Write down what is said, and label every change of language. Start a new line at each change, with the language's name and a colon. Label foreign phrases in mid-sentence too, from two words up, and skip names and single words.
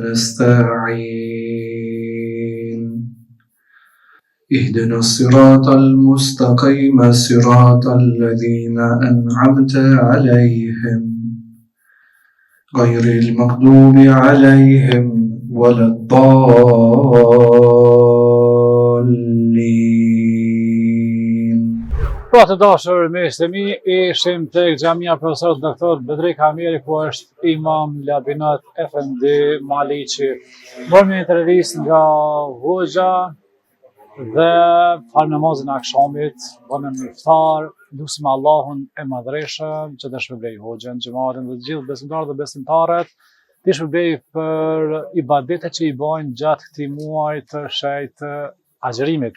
Arabic: نستعين اهدنا الصراط المستقيم صراط الذين أنعمت عليهم غير المغضوب عليهم ولا الضالين.
Albanian: Pra të dashur miqtë e mi, ishim tek xhamia profesor doktor Bedrik Hamiri, ku është imam Labinat Efendi Maliqi. Morëm një intervistë nga hoxha dhe falë namazin e akşamit, bënëm iftar, lutim Allahun e madhreshëm që të shpërbej hoxhën, xhamatin dhe të gjithë besimtarët dhe besimtaret, të shpërbej për ibadetet që i bajnë gjatë këtij muaji të shenjtë agjerimit.